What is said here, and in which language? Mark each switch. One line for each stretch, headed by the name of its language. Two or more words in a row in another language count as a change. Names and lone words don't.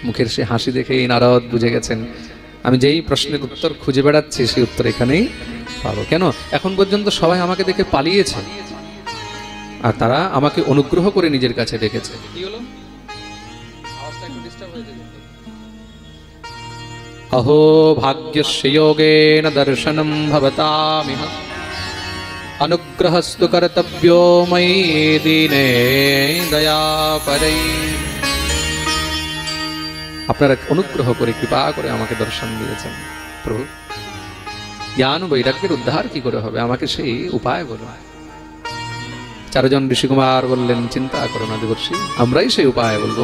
Bangla: মুখের সে হাসি দেখে নারদ বুঝে গেছেন আমি যেই প্রশ্নের উত্তর খুঁজে বেড়াচ্ছি সেই উত্তর এখানেই পাবো। কেন এখন পর্যন্ত সবাই আমাকে দেখে পালিয়েছে, আর তারা আমাকে অনুগ্রহ করে নিজের কাছে ডেকেছে। কি হলো? আওয়াজটা একটু ডিস্টার্ব হয়েছে।
Sanskrit: अहो भाग्यस्य योगेन दर्शनं भवतामिह अनुग्रहस्तु कर्तव्यो मयि दीने दयापरै।
Bangla: আপনারা অনুগ্রহ করে কৃপা করে আমাকে দর্শন দিয়েছেন প্রভু। জ্ঞান বৈরাগ্যের উদ্ধার কি করে হবে, আমাকে সেই উপায় বলুন। চারজন ঋষিকুমার বললেন চিন্তা করো না দেবর্ষি, আমরাই সেই উপায় বলবো।